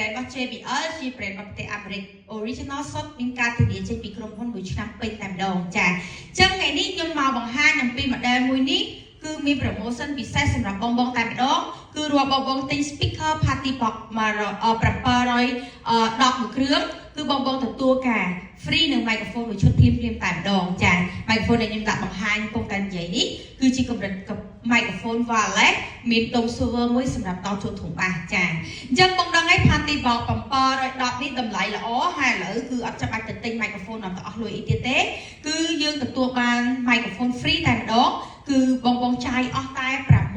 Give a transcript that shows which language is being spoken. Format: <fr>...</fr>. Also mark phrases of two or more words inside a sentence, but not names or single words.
<km>JBL ជា brand របស់ប្រទេសអាមេរិក original សុទ្ធមានការធានាចេញពីក្រុមហ៊ុនមួយឆ្នាំពេញតែម្ដងចាអញ្ចឹងថ្ងៃនេះខ្ញុំមកបង្ហាញអំពី model មួយ នេះគឺមាន promotion ពិសេសសម្រាប់បងតែម្ដងគឺរាល់បងទិញ speaker party box 710 មួយគ្រឿងគឺបង ទទួលការ free នឹង microphone មួយឈុតភ្លាមតែម្ដងចា microphone ដែលខ្ញុំដាក់បង្ហាញពងតែនិយាយនេះគឺជាកម្រិត</km> <en>microphone wireless</en> <km>មានដុំ server មួយសម្រាប់ដោតចូលធុងបាសចាអញ្ចឹងបងដឹងហើយ party box 710នេះតម្លៃល្អហើយឥឡូវគឺអត់ចាំបាច់ទៅទិញ microphone អត់ទៅអស់លុយអីទៀតទេគឺយើងទទួលបាន</km> <en>microphone free</en> <km>តែម្ដងគឺបងចាយអស់តែ$699</km>